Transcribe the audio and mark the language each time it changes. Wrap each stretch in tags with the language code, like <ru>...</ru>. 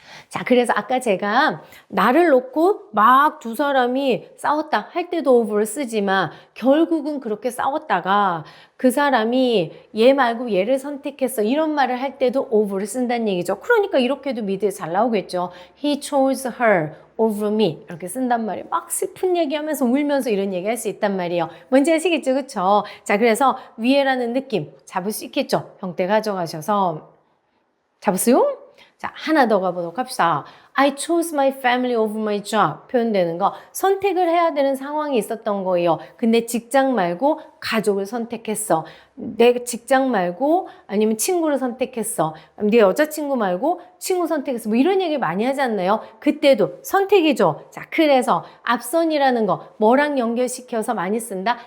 <ko>자, 그래서 아까 제가 나를 놓고 막 두 사람이 싸웠다 할 때도 over를 쓰지만 결국은 그렇게 싸웠다가 그 사람이 얘 말고 얘를 선택했어 이런 말을 할 때도 over를 쓴다는 얘기죠. 그러니까 이렇게도 미드에 잘 나오겠죠.</ko> <en>He chose her over me</en> <ko>이렇게 쓴단 말이에요. 막 슬픈 얘기하면서 울면서 이런 얘기 할 수 있단 말이에요. 뭔지 아시겠죠? 그쵸? 자, 그래서 위에라는 느낌 잡을 수 있겠죠? 형태 가져가셔서 잡았어요? 자, 하나 더 가보도록 합시다.</ko> <en>I chose my family over my job.</en> <ko>표현되는 거. 선택을 해야 되는 상황이 있었던 거예요. 근데 직장 말고 가족을 선택했어. 내 직장 말고 아니면 친구를 선택했어. 네 여자친구 말고 친구 선택했어. 뭐 이런 얘기 많이 하지 않나요? 그때도 선택이죠. 자, 그래서 앞선이라는 거 뭐랑 연결시켜서 많이 쓴다?</ko>